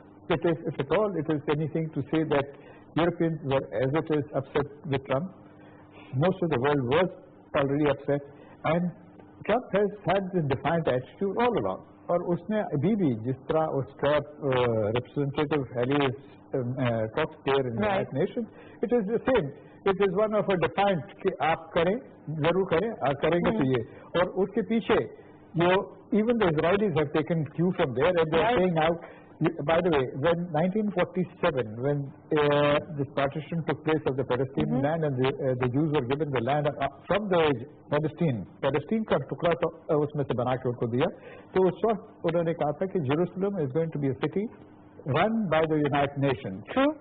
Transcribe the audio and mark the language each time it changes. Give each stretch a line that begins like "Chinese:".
English: it is, if at all it is anything to say that Europeans were as it is upset with Trump. Most of the world was already upset, and Trump has had this defiant attitude all along. اور اس نے ابھی بھی جس طرح اس کا representative Harris talks there in the United Nations, it is the same.
Urdu: It is one of a defiant کہ آپ کریں, ضرور کریں, آپ کریں گے تو یہ.
English: اور اس کے پیچھے even the Israelis have taken cue from there, and they are saying now, by the way, when 1947, when this partition took place of the Palestinian land and the Jews were given the land from the Palestine کا ٹکڑا تو اس میں سے بنا کے ان کو دیا, تو اس وقت انہوں نے کہا تھا کہ Jerusalem is going to be a city run by the United Nations. True.